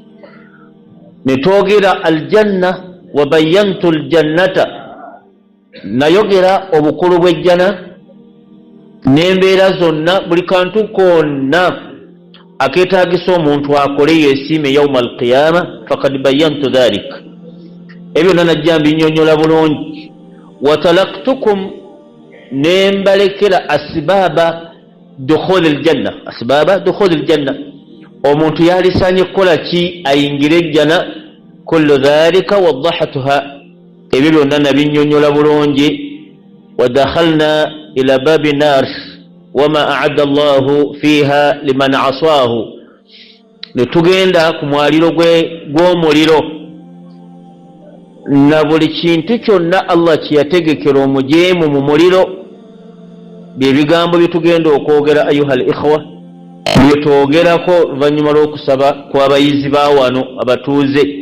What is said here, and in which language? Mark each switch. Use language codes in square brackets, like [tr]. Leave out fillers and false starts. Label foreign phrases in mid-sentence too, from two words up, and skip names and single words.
[lg] Ne twogera [ar] الجنة وبينت الجنة, [lg] nayogera obukulu bw'ejjana n'embeera zonna, buli kantu konna akeetaagisa omuntu akole yeesiime [ar] يوم القيامة فقد بينت ذلك. [lg] Ebyo byonna najja mbinnyonnyola bulungi. Watalaktukum, ne mbalekera [ar] أسباب دخول الجنة. أسباب دخول الجنة, [lg] omuntu yalisaanye kukola ki ayingire ejjana. [ar] كل ذلك وضحتها, [lg] ebyo byonna nabinnyonnyola bulungi. [ar] ودخلنا إلى باب النار وما أعد الله فيها لمن عصاه, [lg] ne tugenda ku mwaliro gw'omuliro na buli kintu kyonna Allah kye yategekera omujeemu mu muliro. Bye bigambo bye tugenda okwogera [ar] أيها الإخوة, [lg] bye twogerako oluvannyuma lw'okusaba kw'abayizi ba wano abatuuze.